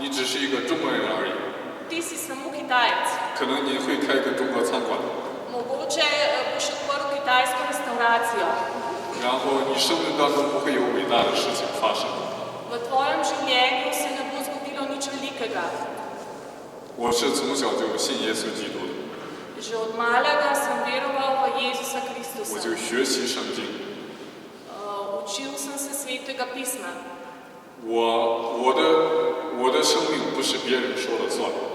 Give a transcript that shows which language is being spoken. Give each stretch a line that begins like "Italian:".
Chinese: 你只是一个中国人而已，
Slovenian: Ti si samo Kitajec.
Chinese: 可能你会开一个中国餐馆，
Slovenian: Mogoče boš odprl kitajsko restauracijo.
Chinese: 然后你生命当中不会有伟大的事情发生。
Slovenian: V tvojem življenju se ne bo zgodilo nič velikega.
Chinese: 我是从小就信耶稣基督的，
Slovenian: Že od malega sem veroval v Jezusa
Chinese: 我
Slovenian: Kristusa.
Chinese: 就学习圣经。
Slovenian: Učil sem se Svetega pisma.
Chinese: 我的生命不是别人说了算，